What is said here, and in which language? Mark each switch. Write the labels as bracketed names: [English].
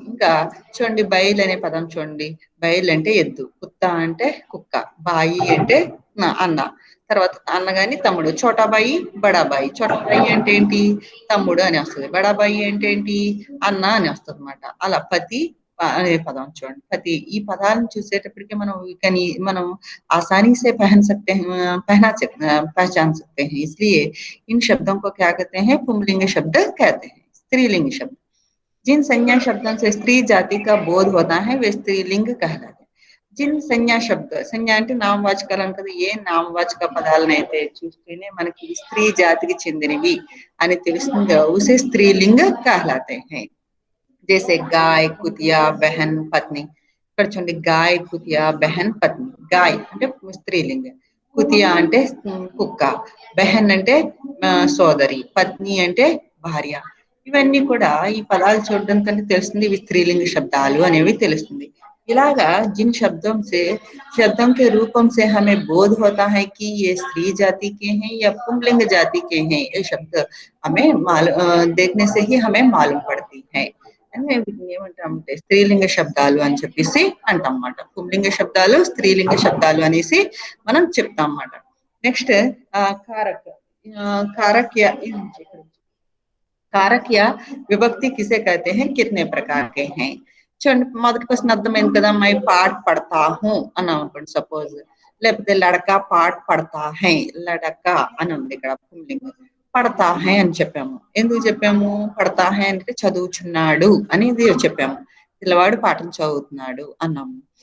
[Telugu] ఇంకా చూడండి బయల్ అనే పదం చూడండి, బయల్ అంటే ఎద్దు, కుత్త అంటే కుక్క, బాయి అంటే అన్న, తర్వాత అన్నగాని తమ్ముడు, చోటాబాయి బడాబాయి. చోటాబాయి అంటే ఏంటి, తమ్ముడు అని వస్తుంది. బడాబాయి అంటే ఏంటి, అన్న అని వస్తుంది అనమాట. అలా పతి అనే పదం చూడండి, పతి. ఈ పదాలను చూసేటప్పటికి మనం [Hindi] आसानी से पहचान सकते हैं, इसलिए इन शब्दों को क्या कहते हैं, पुंलिंग शब्द कहते हैं। स्त्रीलिंग शब्द, जिन संज्ञा शब्दों से स्त्री जाति का बोध होता है वे स्त्रीलिंग कहलाते हैं। जिन संज्ञा शब्द, संज्ञा [Telugu] అంటే నామవాచకాలను కదా, ఏ నామవాచక పదాలనైతే చూస్తేనే మనకి స్త్రీ జాతికి చెందినవి అని తెలుస్తుందో [Hindi] उसे स्त्रीलिंग कहलाते हैं। जैसे गाय, कुतिया, बहन, पत्नी। [Telugu] ఇక్కడ చూడండి, గాయ, కుతియా, బెహన్, పత్ని. గాయ అంటే స్త్రీలింగ, కుతియా అంటే కుక్క, బెహన్ అంటే సోదరి, పత్ని అంటే భార్య. ఇవన్నీ కూడా ఈ పదాలు చూడడం కంటే తెలుస్తుంది ఇవి స్త్రీలింగ శబ్దాలు అనేవి తెలుస్తుంది। [Hindi] इलागा जिन शब्दों से शब्दों के रूपों से हमें बोध होता है कि ये स्त्री जाति के हैं या पुंलिंग जाति के हैं, ये शब्द हमें देखने से ही हमें मालूम पड़ती है। [Telugu] వీటిని ఏమంటామంటే స్త్రీలింగ శబ్దాలు అని చెప్పేసి అంటాం అన్నమాట। పుంలింగ శబ్దాలు, స్త్రీలింగ శబ్దాలు అనేసి మనం చెప్తాం అన్నమాట। [Hindi] నెక్స్ట్ कारक, कारक या कारक या विभक्ति किसे कहते हैं, कितने प्रकार के हैं। [Telugu] చూడండి, మొదటి క్వశ్చన్ అర్థమైంది కదా, [Hindi] మై పాఠ్ పడతా హూ [Telugu] అన్నాం అనుకోండి సపోజ్, లేకపోతే [Hindi] లడకా పాఠ్ పడతా హై, [Telugu] లడకా అని ఉంది ఇక్కడ పుంలింగ, పడతా హై అని చెప్పాము। ఎందుకు చెప్పాము, పడతా హై అంటే చదువుచున్నాడు అనేది చెప్పాము, పిల్లవాడు పాఠం చదువుతున్నాడు అన్నాము।